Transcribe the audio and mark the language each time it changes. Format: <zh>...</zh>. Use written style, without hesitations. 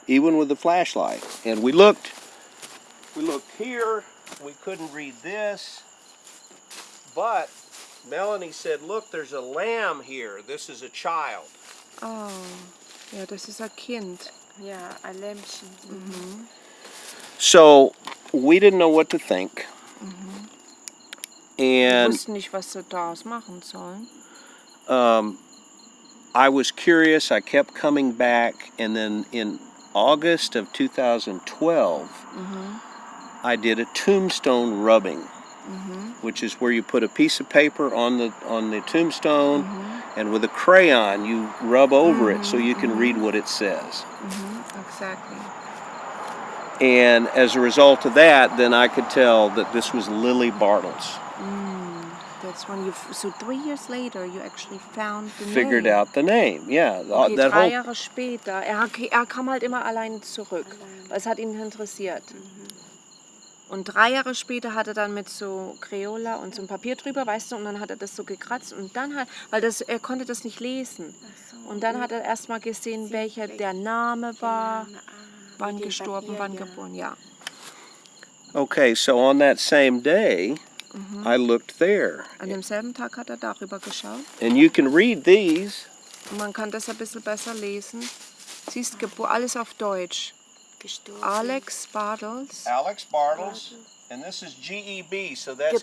<en>even with the flashlight. And we looked here, we couldn't read this, but Melanie said, look, there's a lamb here. This is a child.</en> <de>Oh, ja, das ist ein Kind. Ja, ein Lämpchen.</de> <en>So we didn't know what to think.</en> <de>Wir</de> <en>And</en> <de>wussten nicht, was sie daraus machen sollen.</de> <en>I was curious. I kept coming back. And then in August of 2012, I did a tombstone rubbing, which is where you put a piece of paper on the tombstone, and with a crayon you rub over it so you can read what it says. Exactly. And as a result of that, then I could tell that this was Lily Bartles. That's when so 3 years later you actually found the Figured name. out the name. Yeah, Okay, that 3 whole</en> <de>Jahre später. Er kam halt immer alleine zurück, weil es hat ihn interessiert. Und 3 Jahre später hat er dann mit so Crayola und so ein Papier drüber, weißt du, und dann hat er das so gekratzt und dann hat, weil er konnte das nicht lesen. Und dann hat er erstmal gesehen, welcher der Name war, wann gestorben, wann geboren, ja.</de> <en>Okay, so on that same day, I looked there.</en> <de>An demselben Tag hat er darüber geschaut.</de> <en>And you can read these.</en> <de>Und man kann das ein bisschen besser lesen. Siehst, alles auf Deutsch. Gestorben.</de> <en>Alex Bartles. Alex Bartles, and this is GEB, so that's</en>